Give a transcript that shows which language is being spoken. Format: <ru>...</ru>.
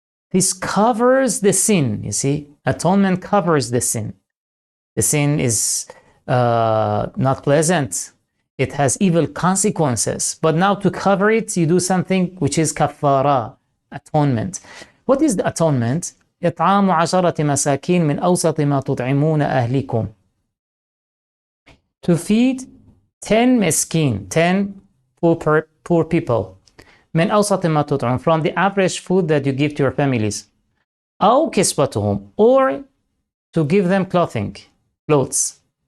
<en>This covers the sin, you see. Atonement covers the sin. The sin is not pleasant. It has evil consequences. But now to cover it, you do something which is kafara, atonement. What is the atonement?</en> <ar>إطعام عشرة مساكين من أوسط ما تطعمون أهلكم.</ar> <en>To feed 10 miskin, 10 poor people.</en> <ar>من أوسط ما تطعمون,</ar> <en>from the average food that you give to your families.</en> <ar>أو كسوتهم,</ar> <en>or to give them clothes.</en>